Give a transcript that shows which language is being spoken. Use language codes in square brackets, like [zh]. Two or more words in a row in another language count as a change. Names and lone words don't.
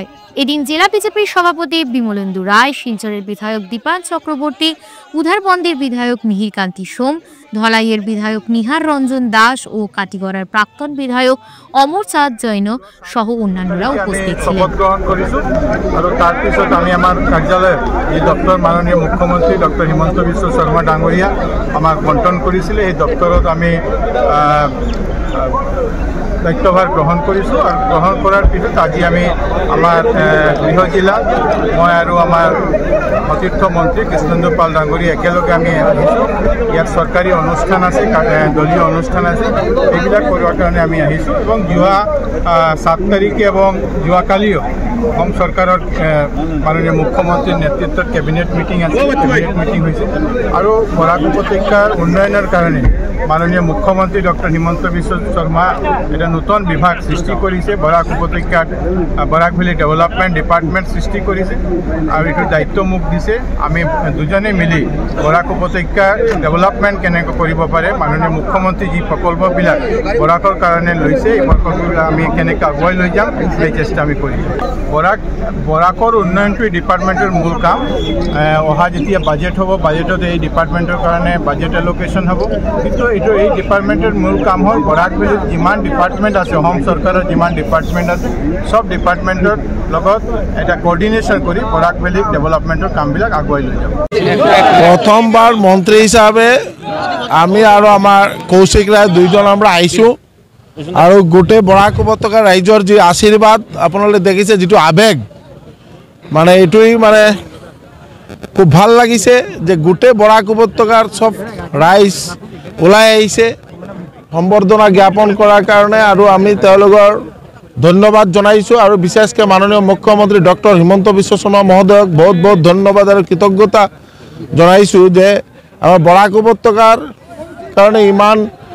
[bn] এদিন জেলা বিজেপির সভাপতি বিমলেন্দু রায়, শিলচরের বিধায়ক দীপান চক্রবর্তী, উধারবন্দের বিধায়ক মিহির কান্তি সোম, ধলাইয়ের বিধায়ক নিহার রঞ্জন দাস ও কাটিগড়ার প্রাক্তন বিধায়ক অমর চাঁদ জৈন সহ অন্যান্যরা উপস্থিত ছিলেন। আমি আমার কার্যালয়ে এই দপ্তর মাননীয় মুখ্যমন্ত্রী ডক্টর হিমন্ত বিশ্ব শর্মা [as] ডাঙরিয়া আমাক [bn] বন্টন করেছিল। [as] এই দপ্তরত আমি দায়িত্বভার গ্রহণ কৰিছোঁ আৰু গ্ৰহণ কৰাৰ পিছত আজি আমি আমাৰ গৃহ জিলা মই আৰু আমাৰ সতীৰ্থ মন্ত্ৰী কৃষ্ণেন্দু পাল ডাঙৰী একেলগে আমি আহিছোঁ। ইয়াত চৰকাৰী অনুষ্ঠান আছে, দলীয় অনুষ্ঠান আছে, এইবিলাক কৰাৰ কাৰণে আমি আহিছোঁ এবং যোৱা 7 তাৰিখে এবং যোৱাকালিও অসম চৰকাৰৰ মাননীয় মুখ্যমন্ত্ৰীৰ নেতৃত্বত [en] cabinet meeting [as] আছে, [en] cabinet meeting [as] হৈছে আৰু বৰাক উপত্যকাৰ উন্নয়নৰ কাৰণে মাননীয় মুখ্যমন্ত্ৰী ডক্টর হিমন্ত বিশ্ব শর্মা এটা নতুন বিভাগ [bn] সৃষ্টি করেছে। বরাক উপত্যকাত বরাক ভ্যালি ডেভেলপমেন্ট ডিপার্টমেন্ট সৃষ্টি করেছে আর এটার দায়িত্ব মোক দিছে। [as] আমি দুজনে মিলি বরাক উপত্যকার ডেভেলপমেন্ট কেনেকৈ কৰিব পাৰে, মাননীয় মুখ্যমন্ত্রী যি প্রকল্পবিলাক বরাকৰ কাৰণে লৈছে এই প্রকল্পবিলাক আমি কেনেকৈ আগুৱাই লৈ যাম সেই চেষ্টা আমি কৰিম। বরাকৰ উন্নয়নটো এই ডিপার্টমেন্টের মূল কাম। অহা যেতিয়া বাজেট হ'ব, বাজেটত এই ডিপার্টমেন্টের কাৰণে [en] budget allocation [as] হ'ব, কিন্তু এইটো এই ডিপার্টমেন্টের মূল কাম হ'ল বরাক ভ্যালিত যিমান ডিপার্টমেন্ট আছে, অসম চৰকাৰৰ যিমান ডিপার্টমেন্ট আছে সব ডিপার্টমেন্টৰ লগত এটা কোঅর্ডিনেশন কৰি বরাক ভ্যালি ডেভেলপমেন্টের কামবিলাক আগুৱাই লৈ যাব। [bn] প্রথমবার মন্ত্রী হিসাবে আমি আর আমার কৌশিক রায় দুইজন আমরা আইছোঁ আর [as] গোটেই বরাক উপত্যকা রাইজৰ যে আশীর্বাদ আপোনালোকে দেখিছে, যেটো আবেগ মানে এইটোই মানে খুব ভাল লাগিছে যে গোটেই বরাক উপত্যকাৰ সব রাইজ ওলাই আহিছে সম্বৰ্ধনা জ্ঞাপন কৰাৰ কাৰণে আৰু আমি তেওঁলোকৰ ধন্যবাদ জনাইছোঁ আৰু বিশেষকৈ মাননীয় মুখ্যমন্ত্ৰী ডক্টৰ হিমন্ত বিশ্ব শৰ্মা মহোদয়ক বহুত বহুত ধন্যবাদ আৰু কৃতজ্ঞতা জনাইছোঁ যে আমাৰ বৰাক উপত্যকাৰ কাৰণে ইমান